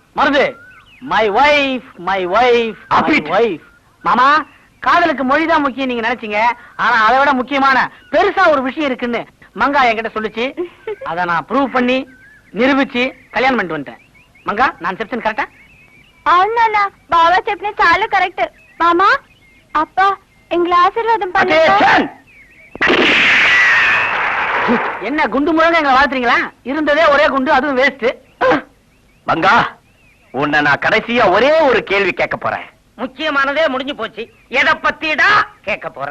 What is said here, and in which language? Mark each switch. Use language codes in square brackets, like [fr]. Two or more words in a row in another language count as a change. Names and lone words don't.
[en] மருது, my wife, my wife, my wife. [ta] மாமா, காதலுக்கு மொழிதான் முக்கியம் நீங்க நினைச்சீங்க. ஆனா அதை விட முக்கியமான பெருசா ஒரு விஷயம் இருக்குன்னு மங்கா என்கிட்ட சொல்லுச்சு. அத நான் ப்ரூவ் பண்ணி நிரூபிச்சு கல்யாணம் பண்ணிட்டு வந்துட்டேன். மங்கா, நான் செப்ஷன் கரெக்டா? [te] అవునా బాబా చెప్పిన చాలా కరెక్ట్. [ta] மாமா அப்பா எங்களை ஆசீர்வாதம் பண்ணுங்க. என்ன குண்டு முழங்க எங்களை வாழ்த்துறீங்களா? இருந்ததே ஒரே குண்டு, அதுவும் வேஸ்ட். மங்கா, உன்னை நான் கடைசியா ஒரே ஒரு கேள்வி கேட்க போறேன். முக்கியமானதே முடிஞ்சு போச்சு. எதை பத்திடா கேட்க போற?